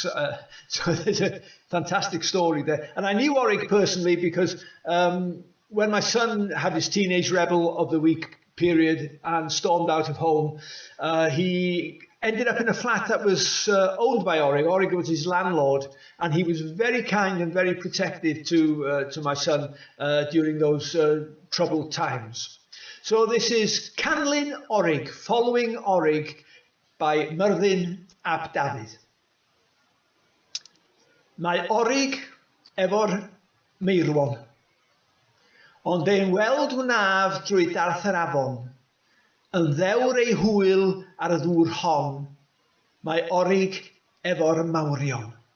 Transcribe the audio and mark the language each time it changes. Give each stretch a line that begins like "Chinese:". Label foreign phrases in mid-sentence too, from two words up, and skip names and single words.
English: So there's a fantastic story there. And I knew Orig personally because when my son had his Teenage Rebel of the Week period and stormed out of home, he ended up in a flat that was owned by Orig. Orig was his landlord, and he was very kind and very protective to my son during those troubled times. So this is Canlyn Orig, Following Orig by Myrddin ap Dafydd.
Welsh: Mae Orig efo'r meirwon, ond ein weld wnaf drwy darth yr afon, yn ddewr ei hwyl ar y ddŵr hon, mae Orig efo'r mawrion.